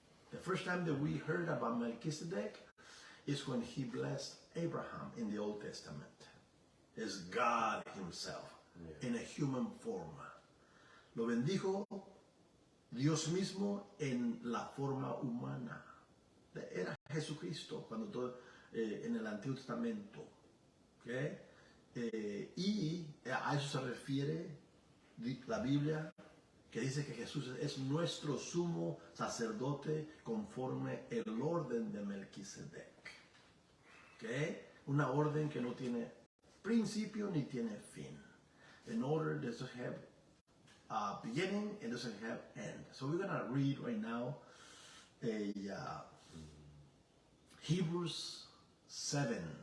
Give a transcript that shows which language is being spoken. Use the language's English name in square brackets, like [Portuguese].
[English] The first time that we heard about Melchizedek is when he blessed Abraham in the Old Testament. It's God Himself in a human form. [Spanish] Lo bendijo Dios mismo en la forma humana. Era Jesucristo cuando todo en el Antiguo Testamento. ¿Okay? Y a eso se refiere la Biblia, que dice que Jesús es nuestro sumo sacerdote conforme el orden de Melquisedec. ¿Okay? Una orden que no tiene principio ni tiene fin. [English] An order that doesn't have beginning and doesn't have end. So we're going to read right now Hebrews 7.